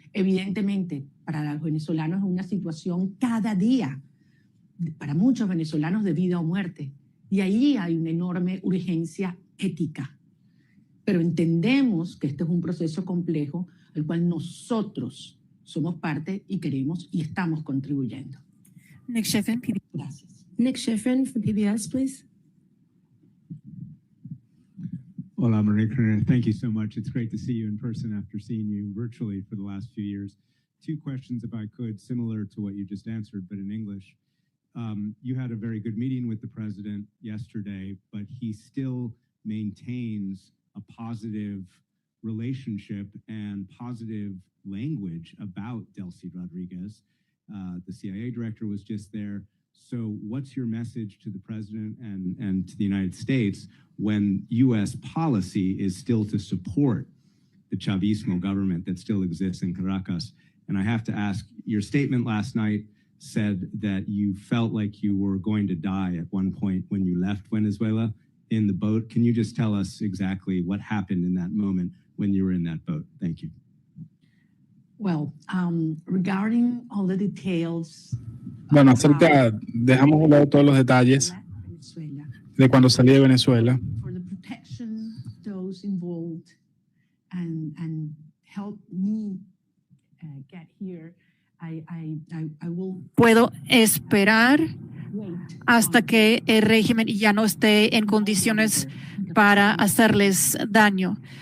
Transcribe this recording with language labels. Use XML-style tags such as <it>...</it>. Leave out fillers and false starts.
<es>Evidentemente, para los venezolanos es una situación cada día, para muchos venezolanos de vida o muerte, y ahí hay una enorme urgencia ética. Pero entendemos que este es un proceso complejo al cual nosotros somos parte y queremos y estamos contribuyendo.</es> <en>Nick Schifrin, PBS.</en> <es>Gracias.</es> <en>Nick Schifrin from PBS, please.</en> <es>Hola,</es> <en>Maria Corina. Thank you so much. It's great to see you in person after seeing you virtually for the last few years. Two questions, if I could, similar to what you just answered, but in English. You had a very good meeting with the president yesterday, but he still maintains a positive relationship and positive language about Delcy Rodriguez. The CIA director was just there. So what's your message to the president and to the United States when U.S. policy is still to support the Chavismo government that still exists in Caracas? And I have to ask, your statement last night said that you felt like you were going to die at one point when you left Venezuela in the boat. Can you just tell us exactly what happened in that moment when you were in that boat? Thank you. Well, regarding all the details.</en> <es>Bueno, dejamos de lado todos los detalles de cuando salí de Venezuela.</es> <en>For the protection of those involved and help me get here, I will</en> <es>Puedo esperar</es> <en>wait</en> <es>hasta que el régimen ya no esté en condiciones para hacerles daño.</es>